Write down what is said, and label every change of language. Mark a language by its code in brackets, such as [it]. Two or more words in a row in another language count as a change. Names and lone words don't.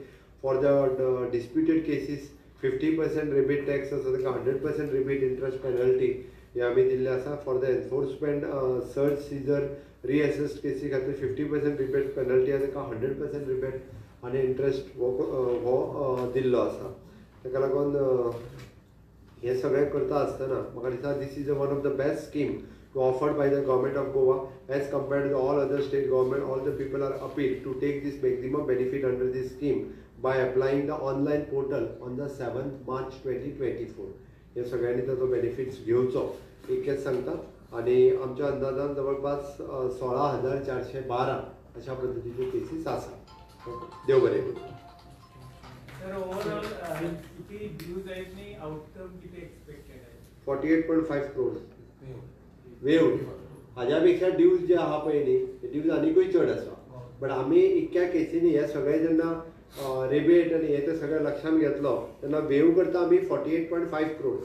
[en] for the disputed cases [kok] 50% [en] rebate tax [kok] आसा ताका 100% [en] rebate interest penalty [kok] हे आमी दिल्ले आसा. [en] for the enforcement search seizure reassessed cases [kok] खातीर 50% [en] rebate penalty [kok] आसा ताका 100% रिबेट आनी इंटरेस्ट हो दिल्लो आसा. ताका लागून हे सगळें करता आसतना म्हाका दिसता [en] this is one of the best scheme offered by the government of Goa as compared to all other state government. All the people are appealed to take this maximum benefit under this scheme by applying the online portal on the 7th March 2024. [kok] हे सगळ्यांनी ताचो बेनिफिट्स घेवचो इतकेंच सांगता. आनी आमच्या अंदाजान जवळपास 16,412 अशा पद्दतीचे केसीस आसा. देव बरें करूं. [mr] सर ओवरऑल किती ड्यूज आहेत नी आउटकम किती एक्सपेक्टेड आहे? [en] 48.5 crores waive. [kok] हाज्या पेक्षा ड्यूज जे आहा पळय न्ही ते ड्यूज आनीकूय चड आसा. बट आमी इतक्या केसींनी हे सगळे जेन्ना रेबेट आनी हे ते सगळे लक्षांत घेतलो तेन्ना वेव करता आमी 48.5 crores.